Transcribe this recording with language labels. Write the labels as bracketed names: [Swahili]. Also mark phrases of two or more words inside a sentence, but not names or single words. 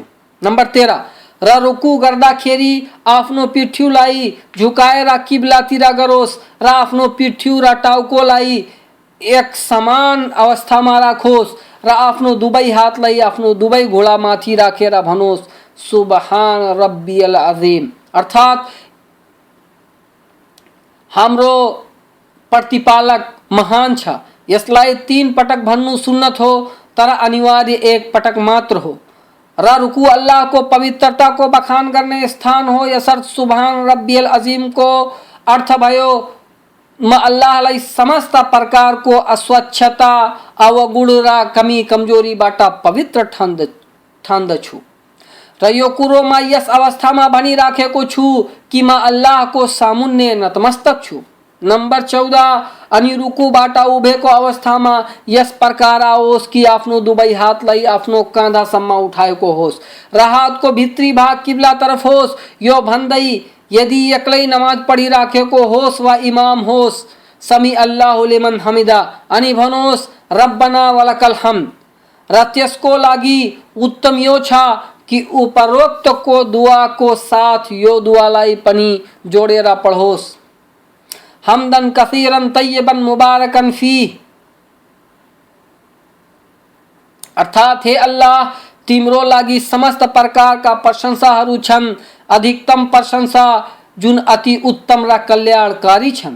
[Nepali] नम्बर 13 र रुकु गर्दाखेरि आफ्नो पिठ्युलाई झुकाएर किब्लातिर गरोस् र आफ्नो पिठ्यु र टाउकोलाई एक समान अवस्थामा राखोस् र आफ्नो दुवै हातलाई आफ्नो दुवै घुँडामाथि राखेर भनोस् [Arabic] سبحان ربي العظيم. [Nepali] अर्थात हाम्रो प्रतिपालक महान छ। यसलाई 3 पटक भन्नु सुन्नत हो तर अनिवार्य 1 पटक मात्र हो र रुकु अल्लाह को पवित्रता को बखान गर्ने स्थान हो। यसर्थ [Arabic] سبحان ربي العظيم [Nepali] को अर्थ भयो म अल्लाहलाई समस्त प्रकार को अस्वच्छता अवगुण र कमी कमजोरीबाट पवित्र ठान्दछु र यो कुरो म यस अवस्थामा भनिराखेको छु कि म अल्लाहको सामुन्ने नतमस्तक छु। नम्बर 14 अनि रुकुबाट उभेको अवस्थामा यस प्रकार आओस् कि आफ्नो दुवै हातलाई आफ्नो काँधासम्म उठाएको होस् र हातको भित्री भाग किब्ला तरफ होस्। यो भन्दै यदि एक्लै नमाज पढिराखेको होस् वा इमाम होस् [Arabic] سمع الله لمن حمده [Nepali] अनि भनोस् [Arabic] ربنا ولك الحمد [Nepali] र त्यसको लागि उत्तम यो छ कि उपरोक्त को दुआ को साथ यो दुआलाई पनि जोडेर पढोस् [Arabic] حمدا كثيرا طيبا مباركا فيه. [Nepali] अर्थात हे अल्लाह तिम्रो लागि समस्त प्रकारका प्रशंसाहरू छन् अधिकतम प्रशंसा जुन अति उत्तम र कल्याणकारी छन्।